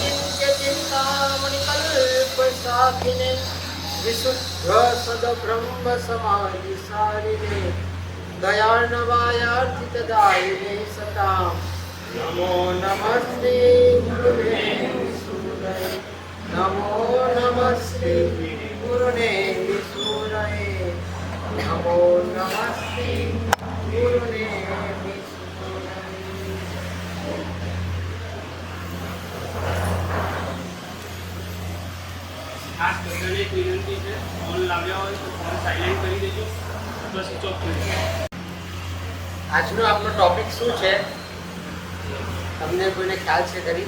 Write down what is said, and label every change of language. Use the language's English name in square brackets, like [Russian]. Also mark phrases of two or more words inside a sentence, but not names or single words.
[Sanskrit] अचिन्त्यचिन्तामणिकल्पशाखिने विशुद्धसद्ब्रह्मसमाधिसारिणे दयार्णवायार्थितदायिने सतां नमो नमस्ते गुरुवे विसूरये नमो नमस्ते गुरुने विसूरये नमो नमस्ते गुरुने विसूरये। [Gujarati] ખાસ બધાને એક વિનંતી છે, ફોન લાવ્યા હોય તો ફોન સાયલેન્ટ કરી દેજો અથવા [English] switch off [Gujarati] કરી દેજો। આજનો આપણો ટોપિક શું છે? તમને કોઈને ખ્યાલ છે ખરી?